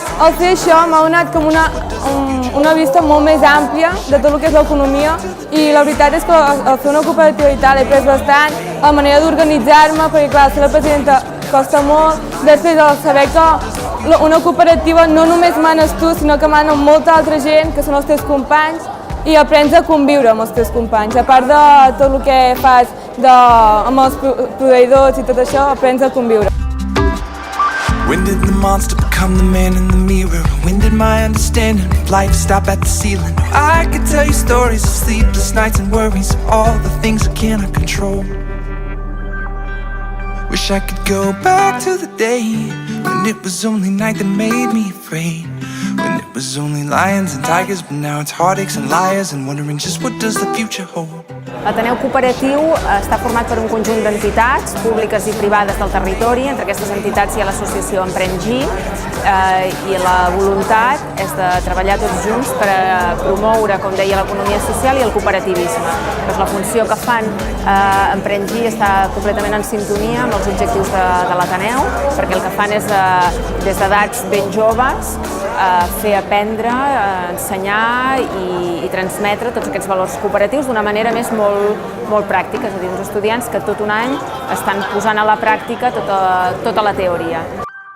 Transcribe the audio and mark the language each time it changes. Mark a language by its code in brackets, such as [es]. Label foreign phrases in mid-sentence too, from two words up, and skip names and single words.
[ca] Al fer això m'ha donat com una vista molt més àmplia de tot el que és l'economia i la veritat és que al fer una cooperativa i tal he après bastant la manera d'organitzar-me, perquè clar, ser la presidenta costa molt, després de saber que una cooperativa no només manes tu, sinó que mana molta altra gent, que són els teus companys, i aprens a conviure amb els teus companys. A part de tot el que fas amb els proveïdors i tot això, aprens a conviure. [en] When did the monster become the man in the mirror? When did my understanding of life stop at the ceiling? I could tell you stories of sleepless nights and worries of all the things I cannot control. Wish I could go back to the day when it was only night that made me afraid, when it was only lions and tigers, but now it's heartaches and liars and wondering just what does the future hold. [ca] L'Ateneu Cooperatiu està format per un conjunt d'entitats públiques i privades del territori. Entre aquestes entitats hi ha l'associació Emprèn-Gi i la voluntat és de treballar tots junts per promoure, com deia, l'economia social i el cooperativisme. Doncs la funció que fan Emprèn-Gi està completament en sintonia amb els objectius de l'Ateneu, perquè el que fan és, des d'edats ben joves, fer aprendre, ensenyar i transmetre tots aquests valors cooperatius d'una manera més molt pràctica, és a dir, uns estudiants que tot un any estan posant a la pràctica tota la teoria.